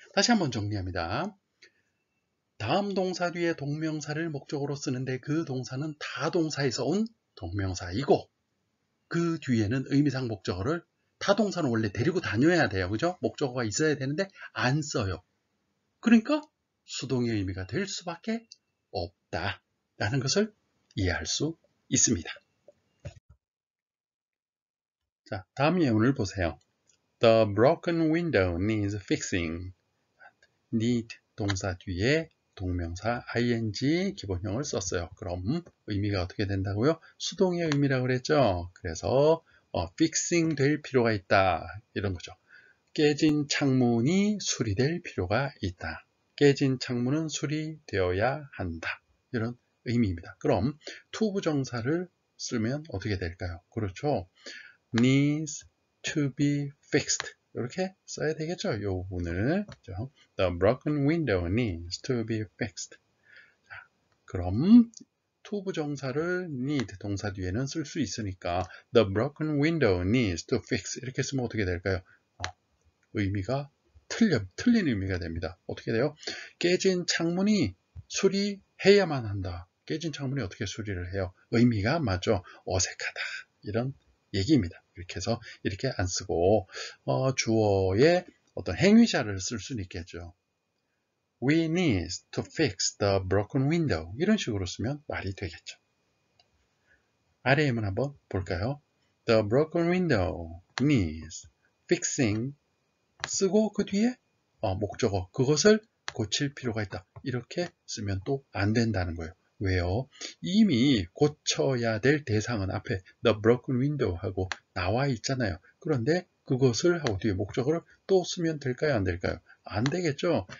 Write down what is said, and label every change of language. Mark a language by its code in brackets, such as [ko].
[ko] 다시 한번 정리합니다. 다음 동사 뒤에 동명사를 목적어로 쓰는데 그 동사는 타동사에서 온 동명사이고 그 뒤에는 의미상 목적어를 타동사는 원래 데리고 다녀야 돼요. 그죠? 목적어가 있어야 되는데 안 써요. 그러니까 수동의 의미가 될 수밖에 없다라는 것을 이해할 수 있습니다. 자, 다음 예문을 보세요. [en] The broken window needs fixing. [ko] need 동사 뒤에 동명사 ing 기본형을 썼어요. 그럼 의미가 어떻게 된다고요? 수동의 의미라고 그랬죠. 그래서 fixing 될 필요가 있다. 이런 거죠. 깨진 창문이 수리될 필요가 있다. 깨진 창문은 수리되어야 한다. 이런 의미입니다. 그럼 투부정사를 쓰면 어떻게 될까요? 그렇죠. [en] needs to be fixed. [ko] 이렇게 써야 되겠죠. 이 부분을. [en] The broken window needs to be fixed. [ko] 자, 그럼 투부정사를 need 동사 뒤에는 쓸 수 있으니까 [en] The broken window needs to fix. [ko] 이렇게 쓰면 어떻게 될까요? 의미가 틀린 의미가 됩니다. 어떻게 돼요? 깨진 창문이 수리해야만 한다. 깨진 창문이 어떻게 수리를 해요? 의미가 안 맞죠? 어색하다. 이런 얘기입니다. 이렇게 해서 이렇게 안 쓰고 주어의 어떤 행위자를 쓸 수는 있겠죠. [en] We need to fix the broken window. [ko] 이런 식으로 쓰면 말이 되겠죠. RM은 한번 볼까요? [en] The broken window needs fixing. [ko] 쓰고 그 뒤에 목적어 그것을 고칠 필요가 있다. 이렇게 쓰면 또 안 된다는 거예요. 왜요? 이미 고쳐야 될 대상은 앞에 [en] the broken window [ko] 하고 나와 있잖아요. 그런데 그것을 하고 뒤에 목적어를 또 쓰면 될까요? 안 될까요? 안 되겠죠.